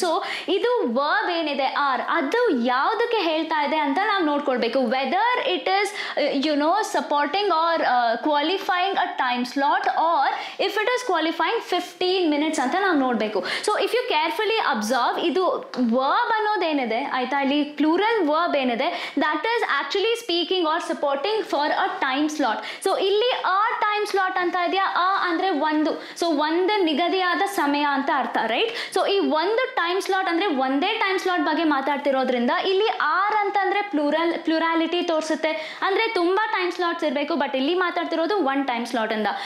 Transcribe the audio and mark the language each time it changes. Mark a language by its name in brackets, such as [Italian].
[Kannada] So ಇದು verb ಏನಿದೆ are, ಅದು ಯಾವುದಕ್ಕೆ ಹೇಳ್ತಾ ಇದೆ ಅಂತ ನಾವು ನೋಡ್ಕೊಳ್ಬೇಕು. [English] whether it is supporting or qualifying a time slot, or if it is qualifying 15 minutes [Kannada] ಅಂತ ನಾವು ನೋಡಬೇಕು. [English] so if you carefully observe, [Kannada] ಇದು verb ಅನ್ನೋದೇನಿದೆ ಆಯ್ತಾ, ಇಲ್ಲಿ ಪ್ಲೂರಲ್ verb ಏನಿದೆ, [English] that is actually speaking or supporting for a time slot. [Kannada] So ಇಲ್ಲಿ a time slot ಅಂತ ಇದೆಯಾ, ಅಂದ್ರೆ ಒಂದು, ಸೊ ಒಂದು ನಿಗದಿಯಾದ ಸಮಯ ಅಂತ ಅರ್ಥ, ರೈಟ್. ಸೊ ಈ ಒಂದು ಟೈಮ್ ಸ್ಲಾಟ್ ಅಂದ್ರೆ ಒಂದೇ ಟೈಮ್ ಸ್ಲಾಟ್ ಬಗ್ಗೆ ಮಾತಾಡ್ತಿರೋದ್ರಿಂದ ಇಲ್ಲಿ ಆರ್ ಅಂತಂದ್ರೆ ಪ್ಲೂರಾಲಿಟಿ ತೋರಿಸುತ್ತೆ, ಅಂದ್ರೆ ತುಂಬಾ ಟೈಮ್ ಸ್ಲಾಟ್ಸ್ ಇರಬೇಕು, ಬಟ್ ಇಲ್ಲಿ ಮಾತಾಡ್ತಿರೋದು ಒನ್ ಟೈಮ್ ಸ್ಲಾಟ್ ಅಂತ.